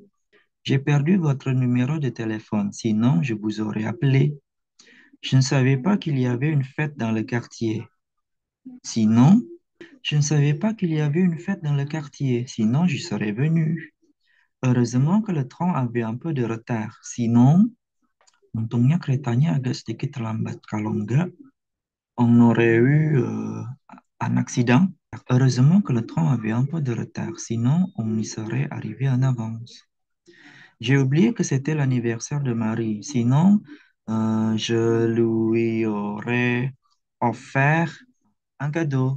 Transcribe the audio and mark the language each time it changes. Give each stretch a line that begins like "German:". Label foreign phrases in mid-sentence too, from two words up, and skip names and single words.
French: J'ai perdu votre numéro de téléphone. Sinon, je vous aurais appelé. Je ne savais pas qu'il y avait une fête dans le quartier. Sinon, je ne savais pas qu'il y avait une fête dans le quartier. Sinon, j'y serais venu. Heureusement que le train avait un peu de retard. Sinon,
Indonesian: untungnya keretanya agak sedikit terlambat. Kalau enggak,
French: on aurait eu un accident. Heureusement que le train avait un peu de retard. Sinon, on y serait arrivé en avance. J'ai oublié que c'était l'anniversaire de Marie. Sinon, je lui aurais offert un cadeau.